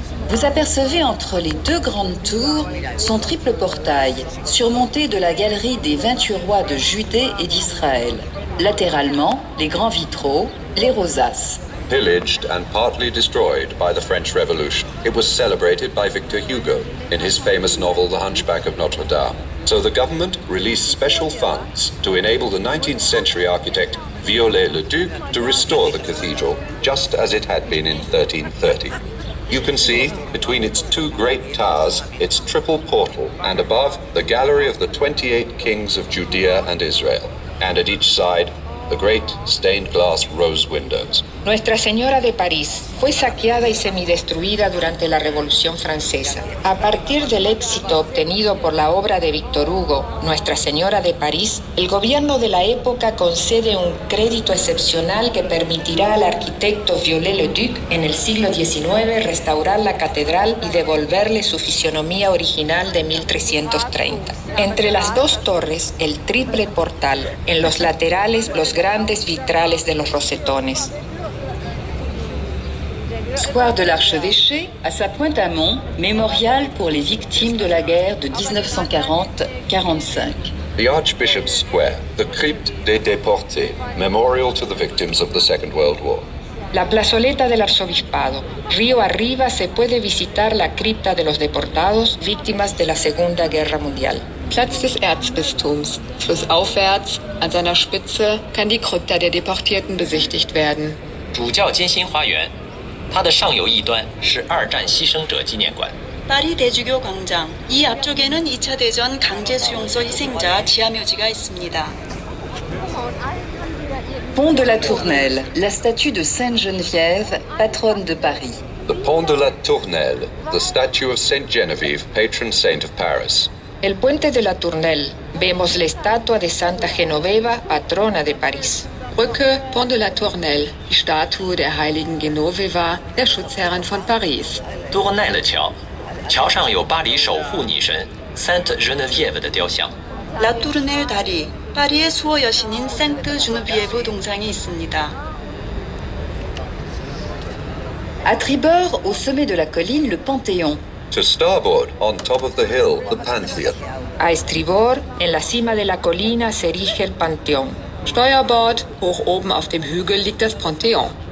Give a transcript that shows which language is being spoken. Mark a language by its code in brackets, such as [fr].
[fr] Vous apercevez entre les deux grandes tours son triple portail, surmonté de la galerie des 28 rois de Judée et d'Israël. Latéralement, les grands vitraux, les rosaces. [en] Pillaged and partly destroyed by the French Revolution, it was celebrated by Victor Hugo in his famous novel The Hunchback of Notre Dame. So the government released special funds to enable the 19th century architect Viollet-le-Duc to restore the cathedral just as it had been in 1330. You can see, between its two great towers, its triple portal, and above, the gallery of the 28 kings of Judea and Israel, and at each side, the great stained glass rose windows. [es] Nuestra Señora de París fue saqueada y semidestruida durante la Revolución Francesa. A partir del éxito obtenido por la obra de Victor Hugo, Nuestra Señora de París, el gobierno de la época concede un crédito excepcional que permitirá al arquitecto Viollet-le-Duc en el siglo XIX restaurar la catedral y devolverle su fisionomía original de 1330. Entre las dos torres, el triple portal, en los laterales, los grandes vitrales de los rosetones. [fr] Square de l'Archevêché, à sa pointe amont, mémorial pour les victimes de la guerre de 1940-45. [en] The Archbishop's Square, the Crypte des Déportés, memorial to the victims of the Second World War. [es] La plazoleta del arzobispado. Río arriba se puede visitar la cripta de los deportados, víctimas de la Segunda Guerra Mundial. [de] Platz des Erzbistums. Flussaufwärts, an seiner Spitze, kann die Krypta der Deportierten besichtigt werden. [zh] 主教金心花园，它的上游一端是二战牺牲者纪念馆。 [ko] 파리 대주교 광장. 이 앞쪽에는 2차 대전 강제 수용소 희생자 지하묘지가 있습니다. [fr] Pont de la Tournelle, la statue de Sainte Geneviève, patronne de Paris. [en] The Pont de la Tournelle, the statue of Saint Genevieve, patron saint of Paris. [es] El puente de la Tournelle. Vemos la estatua de Santa Genoveva, patrona de París. [de] Brücke, Pont de la Tournelle, die Statue der heiligen Genoveva, der Schutzherrin von Paris. [zh] 多尔奈勒桥，桥上有巴黎守护女神 Sainte Geneviève 的雕像。 [ko] La Tournelle 다리. 파리의 수호 여신인 생트 주누비에브 동상이 있습니다. [fr] À tribord, au sommet de la colline, le Panthéon. [en] To starboard, on top of the hill, the Pantheon. [es] A estribor, en la cima de la colina se erige el Panteón. [de] Steuerbord, hoch oben auf dem Hügel liegt das Panthéon.